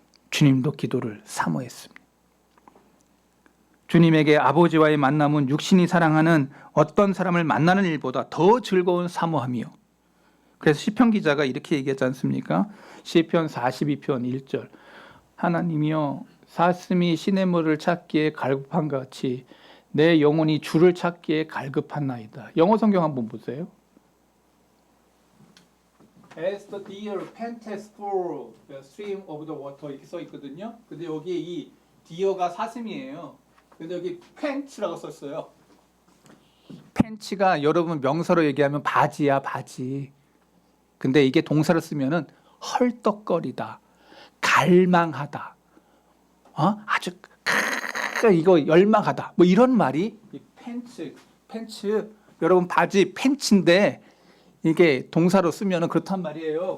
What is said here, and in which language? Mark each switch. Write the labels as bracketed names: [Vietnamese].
[Korean] 주님도 기도를 사모했습니다. 주님에게 아버지와의 만남은 육신이 사랑하는 어떤 사람을 만나는 일보다 더 즐거운 사모함이요. 그래서 시편 기자가 이렇게 얘기하지 않습니까? 시편 42편 1절 하나님이여 사슴이 시냇물을 찾기에 갈급한 것 같이 내 영혼이 주를 찾기에 갈급한나이다. 영어 성경 한번 보세요. [English] As the deer panteth for the stream of the water 이렇게 써 있거든요. [Korean] 근데 여기에 이 deer가 사슴이에요. 근데 여기 pant라고 썼어요. pant가 여러분 명사로 얘기하면 바지야, 바지. 근데 이게 동사로 쓰면은 헐떡거리다, 갈망하다, 아주 이거 열망하다, 뭐 이런 말이 팬츠 여러분 바지 팬츠인데 이게 동사로 쓰면은 그렇단 말이에요.